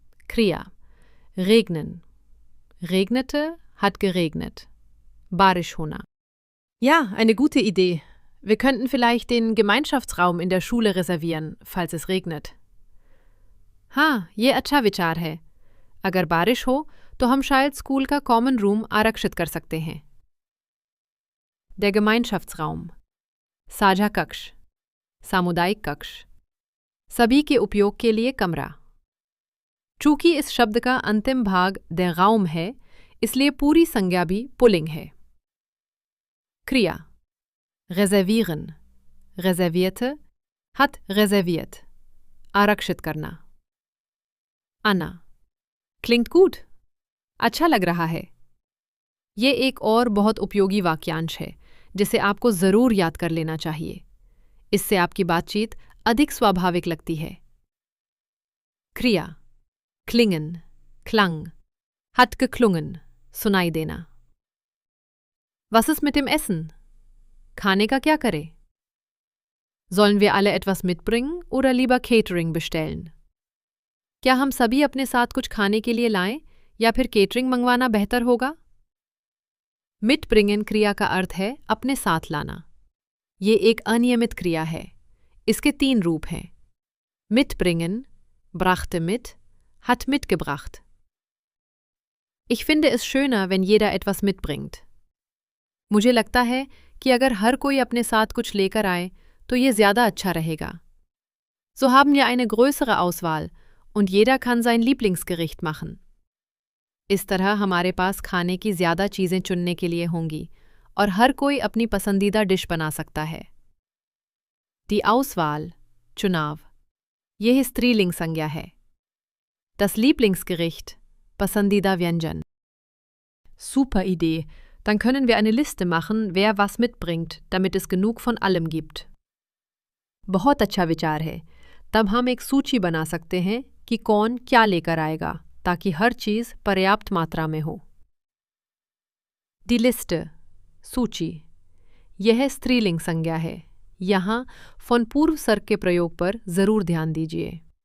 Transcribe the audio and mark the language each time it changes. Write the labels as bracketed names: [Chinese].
[German] क्रिया regnen, regnete, hat geregnet. [Hindi] बारिश होना. [German] Ja, eine gute Idee. Wir könnten vielleicht den Gemeinschaftsraum in der Schule reservieren, falls es regnet. [Hindi] हाँ, ये अच्छा विचार है. अगर बारिश हो तो हम शायद स्कूल का कॉमन रूम आरक्षित कर सकते हैं. Der Gemeinschaftsraum, साझा कक्ष, सामुदायिक कक्ष, सभी के उपयोग के लिए कमरा. चूंकि इस शब्द का अंतिम भाग der Raum है, इसलिए पूरी संज्ञा भी पुल्लिंग है. [German] क्रिया reservieren, reservierte, hat reserviert, [Hindi] आरक्षित करना. Anna, [German] klingt gut, [Hindi] अच्छा लग रहा है. ये एक और बहुत उपयोगी वाक्यांश है जिसे आपको ज़रूर याद कर लेना चाहिए. इससे आपकी बातचीत अधिक स्वाभाविक लगती है. क्रिया klingen, klang, hat geklungen, सुनाई देना. [German] Was ist mit dem Essen? [Hindi] खाने का क्या करें? [German] Sollen wir alle etwas mitbringen oder lieber Catering bestellen? [Hindi] क्या हम सभी अपने साथ कुछ खाने के लिए लाएं या फिर केटरिंग मंगवाना बेहतर होगा? Mitbringen क्रिया का अर्थ है अपने साथ लाना. ये एक अनियमित क्रिया है. इसके 3 रूप हैं. [German] Mitbringen, brachte mit, hat mitgebracht. Ich finde es schöner, wenn jeder etwas mitbringt. [Hindi] मुझे लगता है कि अगर हर कोई अपने साथ कुछ लेकर आए तो ये ज़्यादा अच्छा रहेगा. [German] So haben wir eine größere Auswahl und jeder kann sein Lieblingsgericht machen. [Hindi] इस तरह हमारे पास खाने की ज़्यादा चीज़ें चुनने के लिए होंगी और हर कोई अपनी पसंदीदा डिश बना सकता है. Die Auswahl, चुनाव, यह स्त्रीलिंग संज्ञा है. Das Lieblingsgericht, पसंदीदा व्यंजन. [German] Super Idee. Dann können wir eine Liste machen, wer was mitbringt, damit es genug von allem gibt. [Hindi] बहुत अच्छा विचार है. तब हम एक सूची बना सकते हैं कि कौन क्या लेकर आएगा ताकि हर चीज़ पर्याप्त मात्रा में हो. Die Liste, सूची, यह स्त्रीलिंग संज्ञा है. यहाँ von पूर्व सर्ग के प्रयोग पर ज़रूर ध्यान दीजिए.